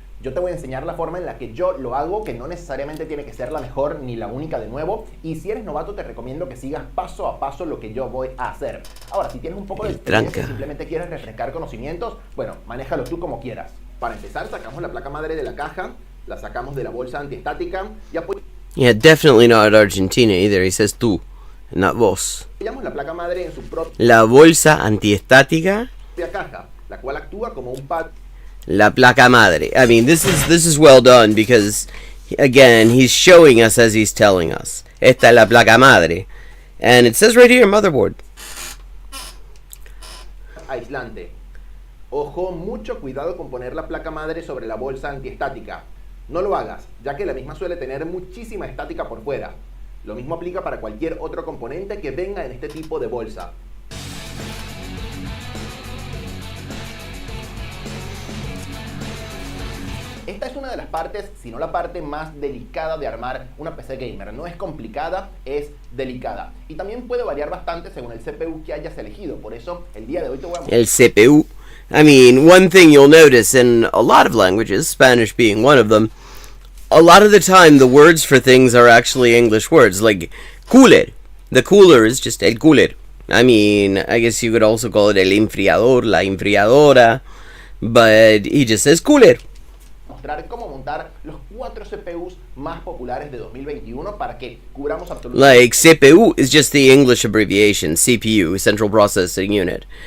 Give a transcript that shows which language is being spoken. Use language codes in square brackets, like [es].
[es] Yo te voy a enseñar la forma en la que yo lo hago, que no necesariamente tiene que ser la mejor ni la única de nuevo. Y si eres novato te recomiendo que sigas paso a paso lo que yo voy a hacer. Ahora, si tienes un poco de experiencia y simplemente quieres refrescar conocimientos, bueno, manéjalo tú como quieras. Para empezar, sacamos la placa madre de la caja, la sacamos de la bolsa antiestática y [en] Yeah, definitely not Argentina either. He says tú, not vos. [es] la placa madre en su propia La bolsa antiestática. caja, la cual actúa como un pad. La placa madre. [en] I mean, this is well done because, again, he's showing us as he's telling us. [es] Esta es la placa madre. [en] And it says right here, motherboard. [es] Aislante. Ojo, mucho cuidado con poner la placa madre sobre la bolsa antiestática. No lo hagas, ya que la misma suele tener muchísima estática por fuera. Lo mismo aplica para cualquier otro componente que venga en este tipo de bolsa. Esta es una de las partes, si no la parte más delicada de armar una PC gamer. No es complicada, es delicada. Y también puede variar bastante según el CPU que hayas elegido. Por eso, el día de hoy te voy a mostrar. El CPU. [en] I mean, one thing you'll notice in a lot of languages, Spanish being one of them, a lot of the time the words for things are actually English words. Like cooler, The cooler is just el cooler. I mean, I guess you could also call it el enfriador, la enfriadora, but he just says cooler. [es] Mostrar cómo montar los 4 CPUs más populares de 2021 para que cubramos absolutamente. [en] Like, CPU is just the English abbreviation, CPU, Central Processing Unit.